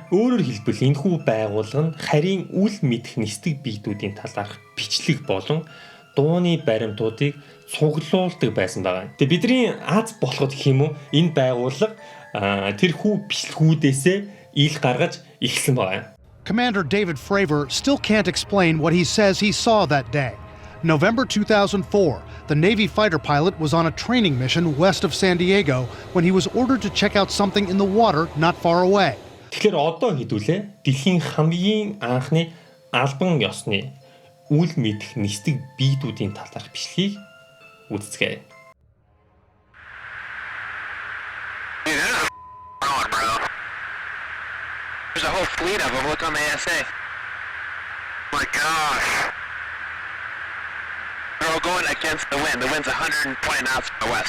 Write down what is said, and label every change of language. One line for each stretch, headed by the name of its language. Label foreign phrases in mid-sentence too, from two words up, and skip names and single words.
Mongolian: Өөрөөр хэлбэл энэхүү байгууллага нь харийн үйл мэдэх нисдэг биетүүдийн талаарх бичлэг болон дууны баримтуудыг цуглуулдаг байсан байгаа. Тэгээд бидний аз болоход гэх юм уу энэ байгууллага тэрхүү бичлэгүүдээсээ ил гаргаж эхэлсэн байгаа.
English: Commander David Fravor still can't explain what he says he saw that day. November 2004, the Navy fighter pilot was on a training mission west of San Diego when he was ordered to check out something in the water not far away.
Mongolian: Тэгэхээр одоо хэдүүлээ дэлхийн хамгийн анхны албан ёсны үйл мэдэх нисдэг биетүүдийн талаарх бичлэгийг үзцгээе.
English: There's a whole fleet of them. Look on the ASA. Oh my gosh. They're all going against the wind. The wind's 120 knots from the west.